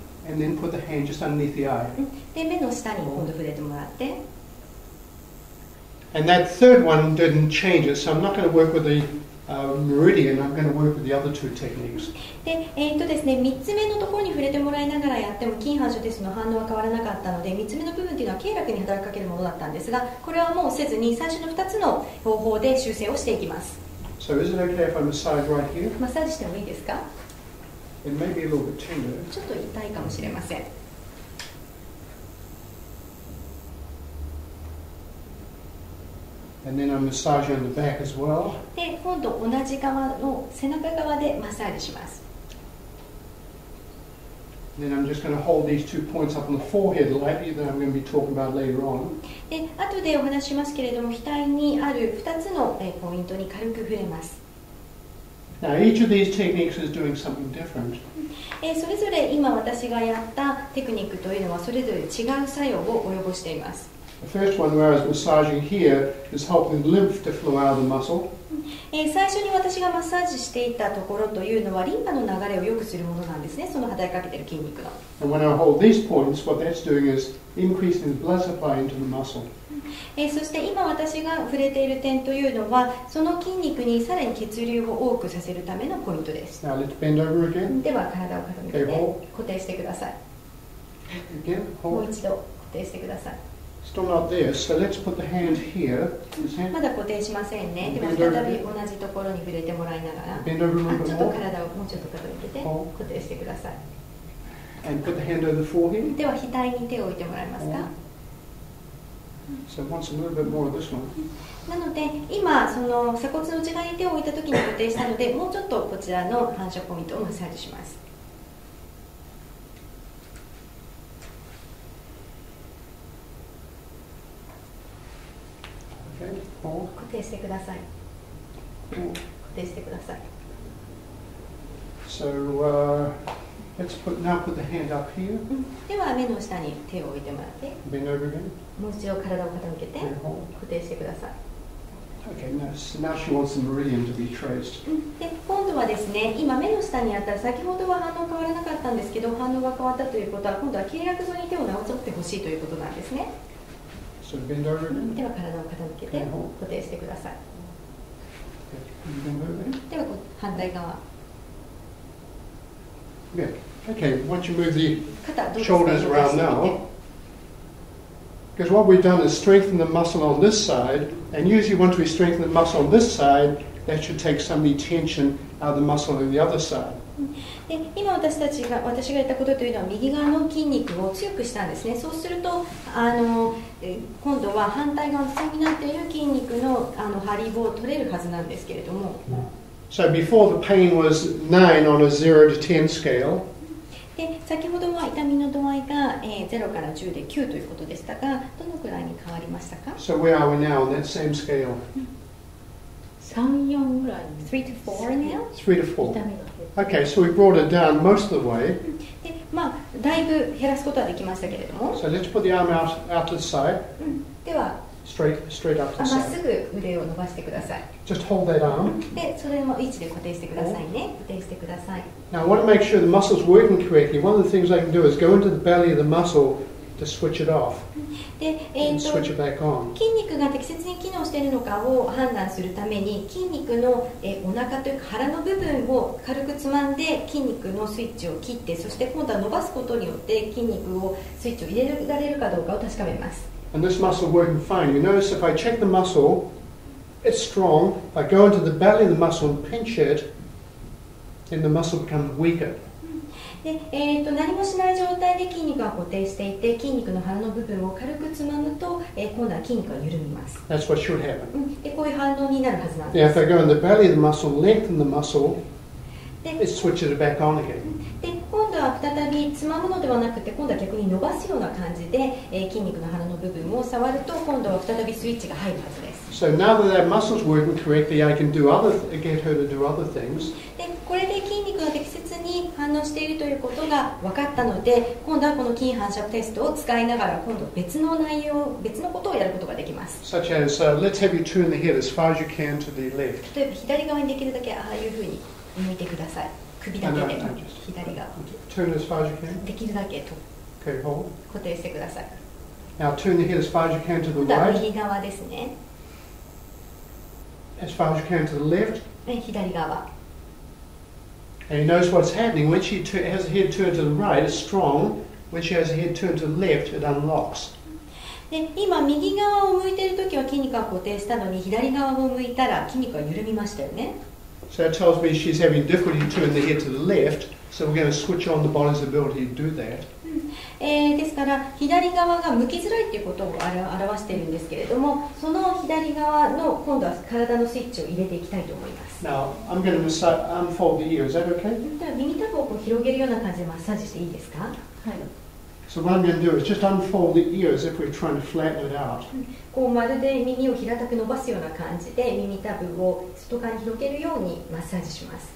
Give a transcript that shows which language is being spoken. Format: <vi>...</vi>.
<en>And then put the hand just underneath the eye.</en> <ja>で目の下に今度触れてもらって。</ja> <en>And that third one didn't change it, so I'm not going to work with the meridian. I'm going to work with the other two techniques.</en> <ja>でですね、3つ目のところに触れてもらいながらやっても筋反射テストの反応は変わらなかったので、3つ目の部分というのは経絡に働きかけるものだったんですが、これはもうせずに最初の2つの方法で修正をしていきます。</ja> <en>So is it okay if I massage right here?</en> <ja>マッサージしてもいいですか？</ja> <en>It may be a little bit tender.</en> <ja>ちょっと痛いかもしれません。</ja> <en>And then I'm massaging on the back as well.</en> <ja>で今度同じ側の背中側でマッサージします。</ja> <en>Then I'm just going to hold these 2 points up on the forehead lightly that I'm going to be talking about later on.</en> <ja>で後でお話ししますけれども、額にある2つのポイントに軽く触れます。</ja> <en>Now each of these techniques is doing something different.</en> <ja>それぞれ今私がやったテクニックというのはそれぞれ違う作用を及ぼしています。</ja> <en>The first one where I was massaging here is helping lymph to flow out of the muscle.</en> <ja>最初に私がマッサージしていたところというのはリンパの流れを良くするものなんですね。その働きかけている筋肉の。</ja> <en>And when I hold these points, what that's doing is increasing the blood supply into the muscle.</en> <ja>そして今私が触れている点というのはその筋肉にさらに血流を多くさせるためのポイントです。</ja> <en>Now let's bend over again.</en> <ja>では体を傾けて</ja> <en>Okay,</en> <ja>固定してください。</ja> <en>Again,</en> <ja>もう</ja> <en>hold.</en> <ja>一度固定してください。</ja> <en>Still not there, so let's put the hand here. This hand.</en> <ja>まだ固定しませんね。では再び同じところに触れてもらいながら</ja> <en>Bend over a</en> <ja>ち</ja> <en>little</en> <ja>っと</ja> <en>more.</en> <ja>体をもうちょっと傾けて固定してください。</ja> <en>And put the hand over the forehead.</en> <ja>では額に手を置いてもらえますか？</ja> <en>So it wants a little bit more of this one.</en> <ja>なので今その鎖骨の内側に手を置いた時に固定したのでもうちょっとこちらの反射ポイントをマッサージします。</ja> <en>Okay, hold.</en> <ja>固定してください。</ja> <en>Hold.</en> <ja>固定してください。</ja> <en>So let's now put the hand up here.</en> <ja>では目の下に手を置いてもらって</ja> <en>Bend over again.</en> <ja>もう一度体を傾けて</ja> <en>Okay, hold.</en> <ja>固定してください。</ja> <en>Okay, now she wants the meridian to be traced.</en> <ja>で今度はですね、今目の下にあった先ほどは反応変わらなかったんですけど反応が変わったということは今度は経絡沿いに手をなぞってほしいということなんですね。</ja> <en>So bend over again.</en> <ja>では体を傾けて固定してください。</ja> <en>Okay, bend over again.</en> <ja>では反対側</ja> <en>Good. Okay, once you move the</en> <ja>肩どうですか？</ja> <en>shoulders around now, because what we've done is strengthen the muscle on this side, and usually once we strengthen the muscle on this side, that should take some of the tension out of the muscle on the other side.</en> <ja>で今私がやったことというのは右側の筋肉を強くしたんですね。そうすると今度は反対側の下になっている筋肉の張りを取れるはずなんですけれども。</ja> <en>So before the pain was 9 on a 0 to 10 scale.</en> <ja>で先ほどは痛みの度合いが0から10で9ということでしたが、どのくらいに変わりましたか？</ja> <en>So where are we now on that same scale?</en> <ja>3、4ぐらい</ja> <en>3 to 4 now? 3 to 4.</en> <ja>痛みが</ja> <en>Okay, so we brought it down most of the way.</en> <ja>でだいぶ減らすことはできましたけれども、</ja> <en>So let's put the arm out to the side,</en> <ja>では</ja> <en>straight up to</en> <ja>ま</ja> <en>the</en> <ja>っす</ja> <en>side.</en> <ja>ぐ腕を伸ばしてください。</ja> <en>Just hold that arm.</en> <ja>でそれの位置で固定してくださいね。固定してください。</ja> <en>Now I want to make sure the muscle's working correctly. One of the things I can do is go into the belly of the muscle to switch it off</en> <ja>で</ja> <en>and switch it back on.</en> <ja>筋肉が適切に機能しているのかを判断するために筋肉のお腹というか腹の部分を軽くつまんで筋肉のスイッチを切って、そして今度は伸ばすことによって筋肉をスイッチを入れられるかどうかを確かめます。</ja> <en>And this muscle working fine. You notice if I check the muscle it's strong. If I go into the belly of the muscle and pinch it, then the muscle becomes weaker.</en> <ja>で何もしない状態で筋肉が固定していて、筋肉の腹の部分を軽くつまむと、今度は筋肉が緩みます。</ja> <en>That's what should happen.</en> <ja>でこういう反応になるはずなん</ja> <en>Now,</en> <ja>です。</ja> <en>if I go in the belly of the muscle, lengthen the muscle, it switches it back on again.</en> <ja>で今度は再びつまむのではなくて、今度は逆に伸ばすような感じで、筋肉の腹の部分を触ると、今度は再びスイッチが入るはずです。</ja> <en>So now that that muscle's working correctly, I can get her to do other things.</en> <ja>でこれで筋肉が適切に反応しているということが分かったので、今度はこの筋反射テストを使いながら、今度別の内容、別のことをやることができます。</ja> <en>Such as, let's have you turn the head as far as you can to the left.</en> <ja>例えば左側にできるだけああいうふうに向いてください。首だけで左側</ja> <en>Turn as far as you can.</en> <ja>できるだけと</ja> <en>Okay, hold.</en> <ja>固定してください。</ja> <en>Now turn the head as far as you can to the</en> <ja>今度は</ja> <en>right,</en> <ja>右側ですね。</ja> <en>as far as you can to the left.</en> <ja>左側</ja> <en>And you notice what's happening. When she has her head turned to the right, it's strong. When she has her head turned to the left, it unlocks.</en> <ja>で今右側を向いているときは筋肉が固定したのに、左側を向いたら筋肉が緩みましたよね。</ja> <en>So that tells me she's having difficulty turning the head to the left. So we're going to switch on the body's ability to do that.</en> <ja>ですから左側が向きづらいということを表しているんですけれども、その左側の今度は体のスイッチを入れていきたいと思います。</ja> <en>Now I'm going to unfold the ear. Is that okay?</en> <ja>では耳たぶをこう広げるような感じでマッサージしていいですか？はい。</ja> <en>So what I'm going to do is just unfold the ear as if we're trying to flatten it out.</en> <ja>こうまるで耳を平たく伸ばすような感じで耳たぶを外側に広げるようにマッサージします。</ja>